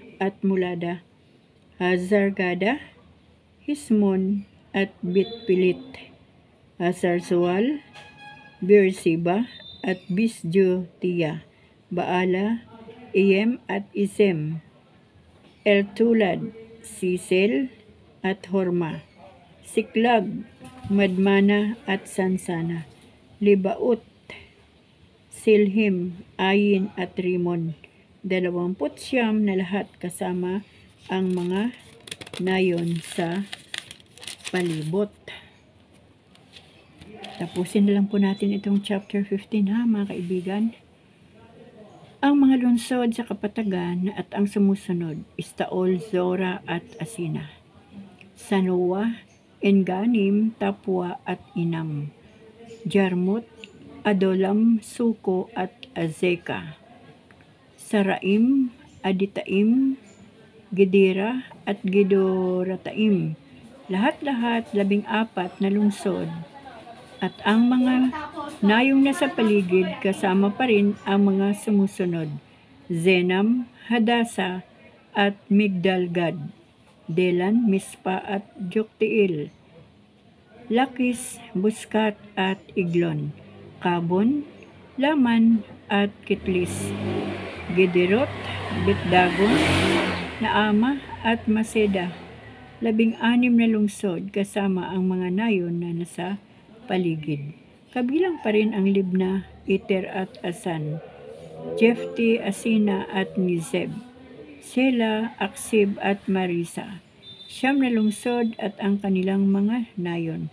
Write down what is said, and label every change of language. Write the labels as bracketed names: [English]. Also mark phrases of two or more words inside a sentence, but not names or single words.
[Filipino] at Mulada, Hazar-Gada, Hismon at Bitpilit, Hazar-Zual, Beersheba at Bisjotiya, Baala, Iyem at Izem, Eltulad, Sisel at Horma, Siklag, Madmana at Sansana, Libaot, Silhim, Ayin at Rimon. 29 na lahat kasama ang mga nayon sa palibot. Tapusin na lang po natin itong chapter 15 ha mga kaibigan. Ang mga lungsod sa kapatagan at ang sumusunod, Istaol, Zora at Asina, Sanoa, Enganim, Tapua at Inam, Jarmut, Adolam, Suko at Azeka, Saraim, Aditaim, Gedera at Gedorataim, lahat-lahat 14 na lungsod. At ang mga nayong nasa paligid kasama pa rin ang mga sumusunod, Zenam, Hadasa at Migdalgad, Delan, Mispa at Joktiil, Lakis, Buskat at Iglon, Kabon, Laman at Kitlis, Gederot, Betdagon, Naama at Maseda, 16 na lungsod kasama ang mga nayon na nasa paligid. Kabilang pa rin ang Libna, Iter at Asan, Jefti, Asina at Nizeb, Sela, Aksib at Marisa, 9 na lungsod at ang kanilang mga nayon.